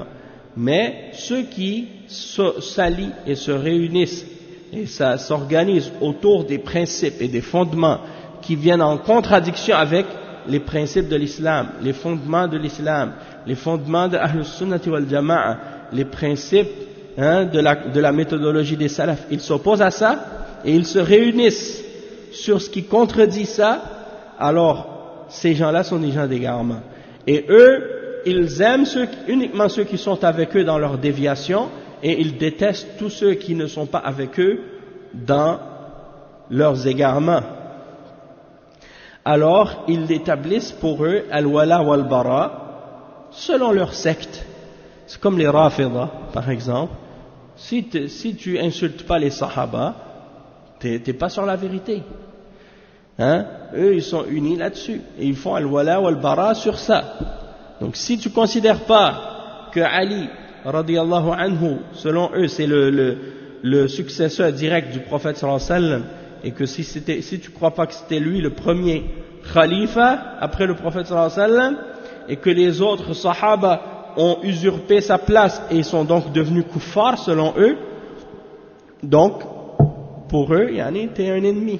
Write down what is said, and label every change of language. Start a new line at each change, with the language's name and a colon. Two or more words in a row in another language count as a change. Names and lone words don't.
French: Mais ceux qui s'allient et se réunissent, et ça s'organise autour des principes et des fondements qui viennent en contradiction avec les principes de l'islam, les fondements de l'islam, les fondements de
Arabic: أهل السنة والجماعة,
French: les principes de la méthodologie des salafs, ils s'opposent à ça, et ils se réunissent sur ce qui contredit ça, alors ces gens-là sont des gens d'égarement. Et eux, ils aiment uniquement ceux qui sont avec eux dans leur déviation, et ils détestent tous ceux qui ne sont pas avec eux dans leurs égarements. Alors, ils établissent pour eux
Arabic: الولاء والبراء
French: selon leur secte. C'est comme les Rafida, par exemple. Si tu insultes pas les Sahaba, t'es pas sur la vérité. Eux, ils sont unis là-dessus. Et ils font
Arabic: الولاء والبراء
French: sur ça. Donc, si tu considères pas que Ali,
Arabic: رضي الله عنه,
French: selon eux, c'est le successeur direct du prophète
Arabic: صلى الله عليه وسلم,
French: et que si tu crois pas que c'était lui le premier khalifa après le prophète
Arabic: صلى الله عليه وسلم,
French: et que les autres sahaba ont usurpé sa place et sont donc devenus kuffar selon eux, donc pour eux, t'es un ennemi.